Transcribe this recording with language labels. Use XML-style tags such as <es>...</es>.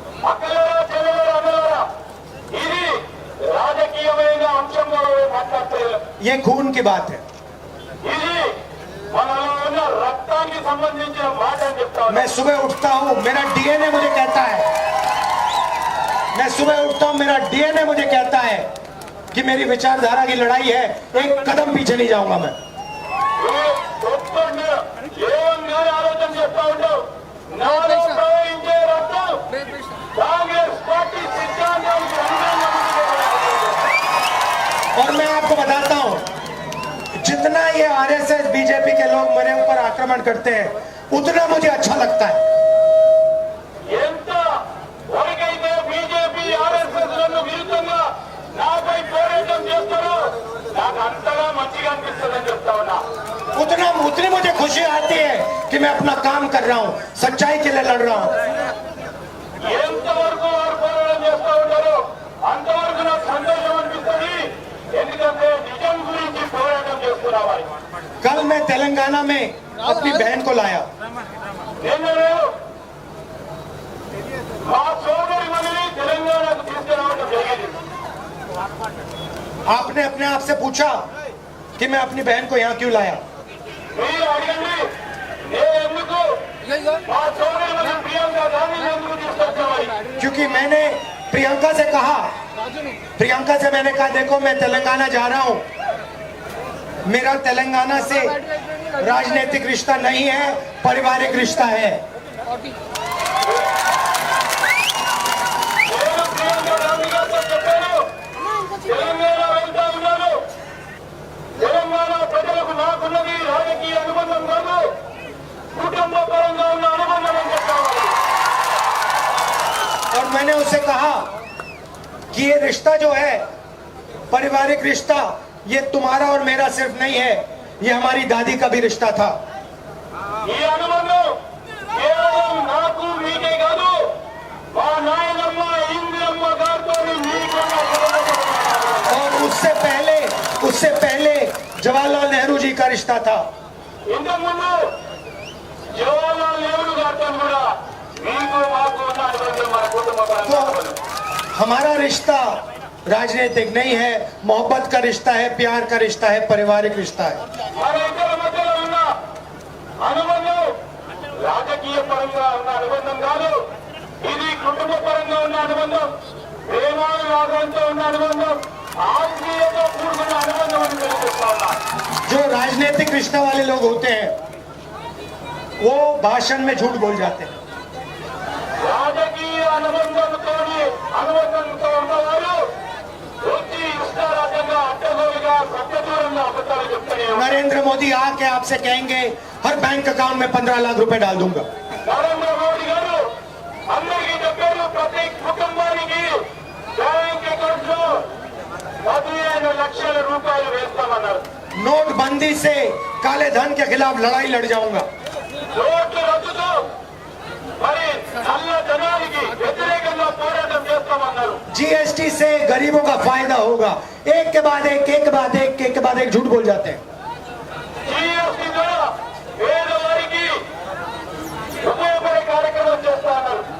<te>అక్కలరా చెల్లెలరా అన్నలరా ఇది రాజకీయమైన అంశంగా మాట్లాడలేదు.</te> <hi>ये खून की बात है।</hi> <te>ఇది మనలో ఉన్న రక్తానికి సంబంధించిన మాట అని చెప్తా ఉన్నాను.</te> <hi>मैं सुबह उठता हूं, मेरा डीएनए मुझे कहता है, मैं सुबह उठता हूं, मेरा डीएनए मुझे कहता है कि मेरी विचारधारा की लड़ाई है, एक कदम पीछे नहीं जाऊंगा मैं।</hi> <te>ఒక్కడిని ఏమని ఆలోచన చేస్తా ఉంటావు. నాలో ప్రవహించే రక్తం కాంగ్రెస్ పార్టీ సిద్ధాంతానికి అనుగుణంగా</te> <hi>और मैं आपको बताता हूं, जितना ये आरएसएस बीजेपी के लोग मेरे ऊपर आक्रमण करते हैं, उतना मुझे अच्छा लगता है।</hi> <te>ఎంత వరకైతే బీజేపీ ఆర్ఎస్ఎస్ లను విరుద్ధంగా నాపై పోరాటం చేస్తారో నాకు అంతగా మంచిగా అనిపిస్తుందని చెప్తా ఉన్నా.</te> <hi>उतनी मुझे खुशी आती है कि मैं अपना काम कर रहा हूं, सच्चाई के लिए लड़ रहा हूं।</hi> <te>ఎంతవరకు వారు పోరాటం చేస్తూ ఉంటారో అంతవరకు నాకు సంతోషం అనిపిస్తుంది. ఎందుకంటే నిజం గురించి పోరాటం చేస్తున్నవారు.</te> <hi>कल मैं तेलंगाना में अपनी बहन को लाया।</hi> <te>నిన్న నేను మా సోదరి మనిని తెలంగాణకు తీసుకురావడం జరిగింది.</te> <hi>आपने अपने आप से पूछा कि मैं अपनी बहन को यहाँ क्यों लाया?</hi> <te>మీరు అడగండి నేను ఎందుకు మా సోదరి మని ప్రియాంక గాంధీని ఎందుకు తీసుకొచ్చామని.</te> <hi>क्योंकि मैंने प्रियंका से कहा, मैंने कहा देखो मैं तेलंगाना जा रहा हूं, मेरा तेलंगाना से राजनीतिक रिश्ता नहीं है, पारिवारिक रिश्ता है।</hi> <te>నేను ప్రియాంక గాంధీ గారితో చెప్పాను తెలంగాణ వెళ్తా ఉన్నాను. తెలంగాణ ప్రజలకు నాకున్నది రాజకీయ అనుబంధం కాదు, కుటుంబ పరంగా ఉన్న అనుబంధం అని చెప్పాను.</te> <hi>और मैंने उसे कहा कि ये रिश्ता जो है पारिवारिक रिश्ता, ये तुम्हारा और मेरा सिर्फ नहीं है, ये हमारी दादी का भी रिश्ता था।</hi> <te>ఈ అనుబంధం కేవలం నాకు మీకే కాదు, మా నాయనమ్మ ఇందిరమ్మ గారితో మీకున్న అనుబంధం.</te> <hi>और उससे పहले जवाहरलाल नेहरू जी का रिश्ता था।</hi> <te>ఇంతకుముందు జవహర్లాల్ నెహ్రూ గారితో కూడా మీకు మాకు ఉన్న అనుబంధం మన కుటుంబ పరంగా అనుబంధం.</te> <hi>हमारा रिश्ता राजनीतिक नहीं है, मोहब्बत का रिश्ता है, प्यार का रिश्ता है, पारिवारिक रिश्ता है।</hi> <te>మన ఇద్దరి మధ్యలో ఉన్న అనుబంధం రాజకీయ పరంగా ఉన్న అనుబంధం కాదు, ఇది కుటుంబ పరంగా ఉన్న అనుబంధం, ప్రేమానురాగంతో ఉన్న అనుబంధం, ఆత్మీయతో కూడుకున్న అనుబంధం అని తెలియజేస్తా ఉన్నా.</te> <hi>जो राजनीतिक रिश्ता वाले लोग होते हैं वो भाषण में झूठ बोल जाते हैं।</hi> <te>రాజకీయ అనుబంధంతో ఉన్నవారు వచ్చి ఇష్టారాజ్యంగా అడ్డగోలుగా సత్యదూరంగా అబద్ధాలు చెప్తూనే ఉన్నారు.</te> <hi>नरेंद्र मोदी आके आपसे कहेंगे हर बैंक अकाउंट में 15 लाख रुपए डाल दूंगा।</hi> <te>నరేంద్ర మోడీ గారు అందరికీ చెప్పారు ప్రతి కుటుంబానికి బ్యాంక్ అకౌంట్ లో 15 లక్షల రూపాయలు వేస్తామన్నారు.</te> <hi>नोटबंदी से काले धन के खिलाफ लड़ाई लड़ जाऊंगा।</hi> <te>నోట్ల రద్దుతో మరి నల్ల ధనానికి వ్యతిరేకంగా పోరాటం చేస్తామన్నారు.</te> <hi>जीएसटी से गरीबों का फायदा होगा। एक के बाद एक झूठ बोल जाते हैं।</hi> <te>జీఎస్టీ ద్వారా పేదవారికి ఉపయోగపడే కార్యక్రమం చేస్తా అన్నారు.</te>